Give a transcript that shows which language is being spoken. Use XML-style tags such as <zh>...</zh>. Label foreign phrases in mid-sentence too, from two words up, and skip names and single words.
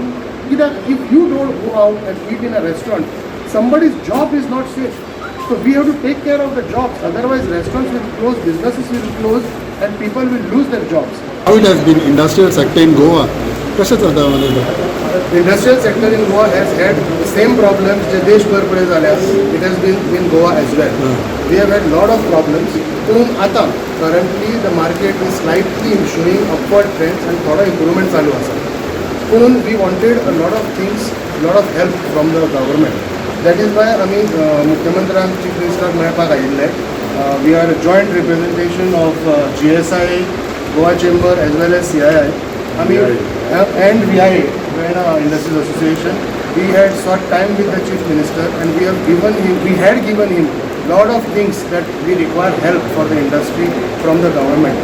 <en>If you don't go out and eat in a restaurant, somebody's job is not safe. So we have to take care of the jobs, otherwise restaurants will close, businesses will close and people will lose their jobs. How it has been industrial sector in Goa?</en> <mr>कसं चालतं मला?</mr> <en>Industrial sector in Goa has had the same problems</en> <kok>जे देशभरपुढे झाल्या.</kok> <en>It has been in Goa as well. We have had lot of problems.</en> <kok>पण आता</kok> <en>currently the market is slightly showing upward trends and</en> <kok>थोडा improvement चालू असा.</kok> <en>पण we wanted a lot of things, lot of help from the government. That is why</en> <kok>आम्ही मुख्यमंत्र्यांक चीफ मिनिस्टर मेळपाक आयिल्ले.</kok> <en>We are a joint representation of GSI, Goa Chamber as well as CII. And VIA, Verna Industries Association. We had sought time with the Chief Minister and we had given him lot of things that we require help for the industry from the government.</en>